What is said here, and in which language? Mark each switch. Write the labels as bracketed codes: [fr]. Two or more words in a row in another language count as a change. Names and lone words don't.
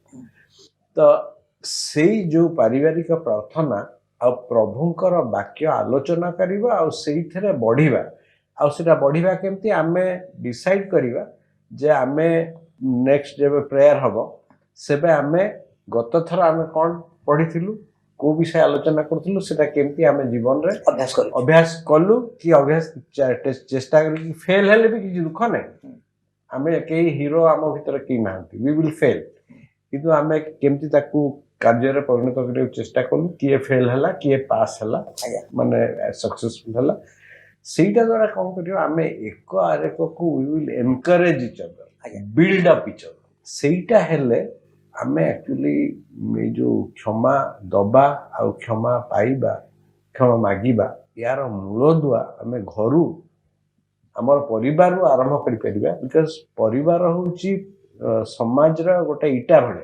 [or] ତ ସେଇ ଯୋଉ ପାରିବାରିକ ପ୍ରାର୍ଥନା ଆଉ ପ୍ରଭୁଙ୍କର ବାକ୍ୟ ଆଲୋଚନା କରିବା ଆଉ ସେଇଥିରେ ବଢିବା ଆଉ ସେଟା ବଢିବା କେମିତି ଆମେ ଡିସାଇଡ୍ କରିବା ଯେ ଆମେ ନେକ୍ସଟ ଯେବେ ପ୍ରେୟାର ହବ ସେବେ ଆମେ ଗତ ଥର ଆମେ କ'ଣ ପଢିଥିଲୁ କୋଉ ବିଷୟ ଆଲୋଚନା କରୁଥିଲୁ ସେଟା କେମିତି ଆମେ ଜୀବନରେ ଅଭ୍ୟାସ କଲୁ କି ଅଭ୍ୟାସ ଚେଷ୍ଟା କଲୁ କି ଫେଲ୍ ହେଲେ ବି କିଛି ଦୁଃଖ ନାହିଁ। ଆମେ କେହି ହିରୋ ଆମ ଭିତରେ କେହି ନାହାନ୍ତି। [en] we will fail [or] କିନ୍ତୁ ଆମେ କେମିତି ତାକୁ କାର୍ଯ୍ୟରେ ପରିଣତ କରିବାକୁ ଚେଷ୍ଟା କଲୁ। କିଏ ଫେଲ୍ ହେଲା କିଏ ପାସ୍ ହେଲା ମାନେ ସକ୍ସେସଫୁଲ ହେଲା। ସେଇଟା ଦ୍ୱାରା କ'ଣ କରିବ ଆମେ ଏକ ଆରେକକୁ [en] we will encourage each other build up each other. [or] ସେଇଟା ହେଲେ ଆମେ ଆକ୍ଚୁଆଲି ଏଇ ଯୋଉ କ୍ଷମା ଦବା ଆଉ କ୍ଷମା ପାଇବା କ୍ଷମା ମାଗିବା ୟାର ମୂଳଦୁଆ ଆମେ ଘରୁ ଆମର ପରିବାରରୁ ଆରମ୍ଭ କରିପାରିବା। ବିକଜ ପରିବାର ହେଉଛି ସମାଜର ଗୋଟେ ଇଟା ଭଳିଆ।